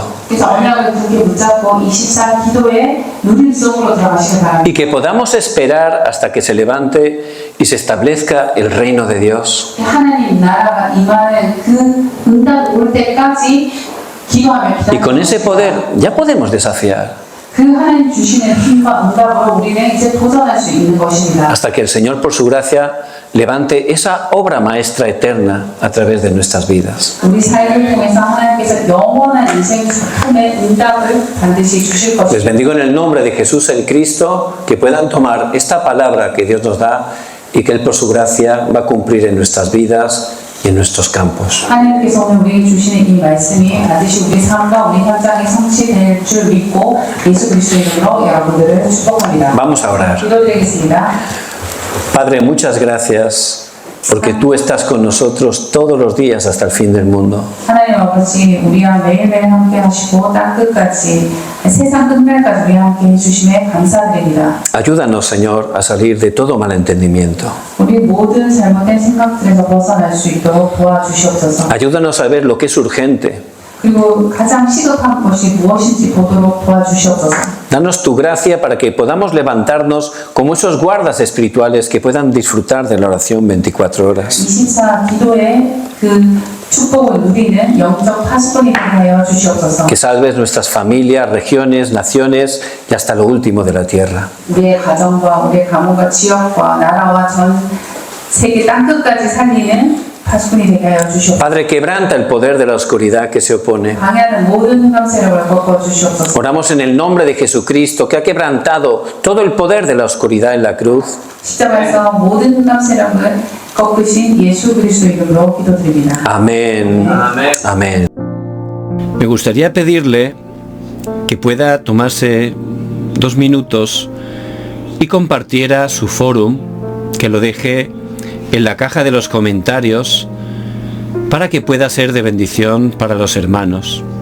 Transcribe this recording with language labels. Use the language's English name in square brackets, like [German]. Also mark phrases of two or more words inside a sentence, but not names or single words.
[Korean] 그래서 언약을 굳게 붙잡고 24 기도의 누림 속으로 들어가시기 바랍니다. [Spanish] Y que podamos esperar hasta que se levante y se establezca el reino de Dios. [Korean] 하나님 나라가 임하는 그 응답 올 때까지 기도하며 기다리고 [Spanish] Y con ese poder ya podemos desafiar. [Korean] 그 하나님 주시는 힘과 응답으로 우리는 이제 도전할 수 있는 것입니다. [Spanish] Hasta que el Señor, por su gracia, levante esa obra maestra eterna a través de nuestras vidas. [Korean] 우리 삶을 통해서 하나님께서 영원한 인생 작품의 응답을 반드시 주실 [Spanish] Les [Korean] 것입니다. [Spanish] bendigo en el nombre de Jesús el Cristo, que puedan tomar esta palabra que Dios nos da y que Él, por su gracia, va a cumplir en nuestras vidas y en nuestros campos. [Korean] 하나님께서 오늘 우리에게 주시는 이 말씀이 반드시 우리 삶과 우리 현장에 성취될 줄 믿고 예수 그리스도의 이름으로 여러분들을 축복합니다. [Spanish] Vamos a orar. [Korean] 기도드리겠습니다. [Spanish] Padre, muchas gracias porque tú estás con nosotros todos los días hasta el fin del mundo. [Korean] 하나님 아버지, 우리와 매일매일 함께 하시고 땅 끝까지 세상 끝날까지 우리와 함께 해주심에 감사드립니다. [Spanish] Ayúdanos, Señor, a salir de todo malentendimiento. [Korean] 우리 모든 잘못된 생각들에서 벗어날 수 있도록 도와주시옵소서. [Spanish] Ayúdanos a ver lo que es urgente. [Korean] 그리고 가장 시급한 것이 무엇인지 보도록 도와주시옵소서. [Spanish] Danos tu gracia para que podamos levantarnos como esos guardas espirituales que puedan disfrutar de la oración 24 horas. [Korean] 24 기도의 그 축복을 누리는 영적 파수꾼이 되게 하여 주시옵소서. [Spanish] Que salves nuestras familias, regiones, naciones y hasta lo último de la tierra. [Korean] 우리의 가정과 우리의 가문과 지역과 나라와 전 세계 땅 끝까지 살리는 파수꾼이 되게 하여 주시옵소서. [Spanish] Padre, quebranta el poder de la oscuridad que se opone. [Korean] 방해하는 모든 흑암 세력을 꺾어 주시옵소서. [Spanish] Oramos en el nombre de Jesucristo, que ha quebrantado todo el poder de la oscuridad en la cruz. [Korean] 십자가에서 모든 흑암 세력을 꺾으신 예수 그리스도 이름으로 기도드립니다. [Spanish] Amén. Amén. Amén. Me gustaría pedirle que pueda tomarse 2 minutos y compartiera su forum, que lo deje en la caja de los comentarios para que pueda ser de bendición para los hermanos.